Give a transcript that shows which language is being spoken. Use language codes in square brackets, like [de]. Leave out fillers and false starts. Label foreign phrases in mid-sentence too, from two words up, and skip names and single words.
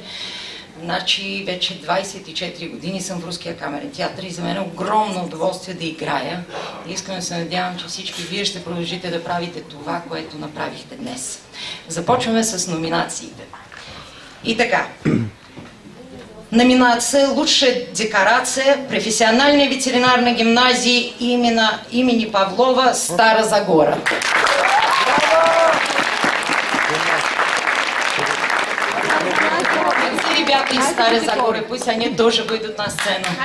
[bg] Значи вече 24 години съм в Руския камерен театър и за мен е огромно удоволствие да играя. Искрено се надявам, че всички вие ще продължите да правите това, което направихте днес. Започваме с номинациите. И така, [ru] Номинация «Лучшая декорация профессиональной ветеринарной гимназии имени Павлова Стара Загора». Ребята из Старой Загоры, пусть они тоже выйдут на сцену.